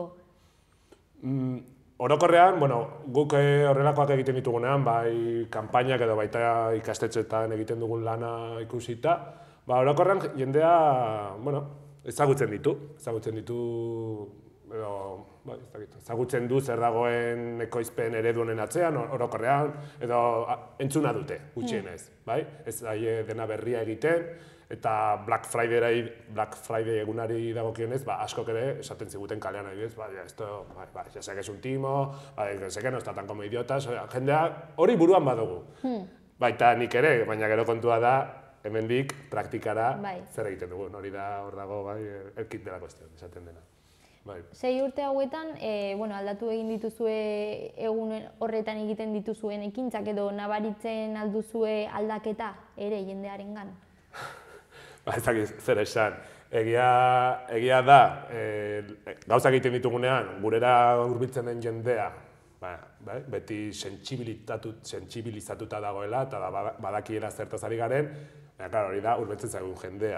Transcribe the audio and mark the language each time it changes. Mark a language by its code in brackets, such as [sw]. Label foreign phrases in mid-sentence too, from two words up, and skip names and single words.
[eu] Orokorrean, guk horrelakoak egiten ditugunean, kanpainak edo baita ikastetxeetan egiten dugun lana ikusita, orokorrean jendea, ezagutzen ditu, edo, ezagutzen du zer dagoen ekoizpen eredu honen atzean, orokorrean, edo entzuna dute, gutxienez, bai? Ez daie dena berria egiten, eta [en] Black Friday [eu] egunari dagokionez, askok ere esaten ziguten kalean adibidez, [es] ya sé que es un timo, ya sé que no está tan como idiotas, [eu] jendea hori buruan badugu. Baita nik ere, baina gero kontua da, hemendik praktikara zer egiten dugu, hori da hor dago, [es] el kit de la cuestión, [eu] esaten dena. 6 urte hauetan, aldatu egin dituzue egun horretan egiten dituzuen ekintzak edo nabaritzen alduzue aldaketa ere jendearengan? Ez dakit zer esan. Egia da, gauzak egiten ditugunean, gurera hurbiltzen den jendea, beti sentsibilizatuta dagoela eta badakiela zertaz ari garen, hori da, hurbiltzen zaigun jendea.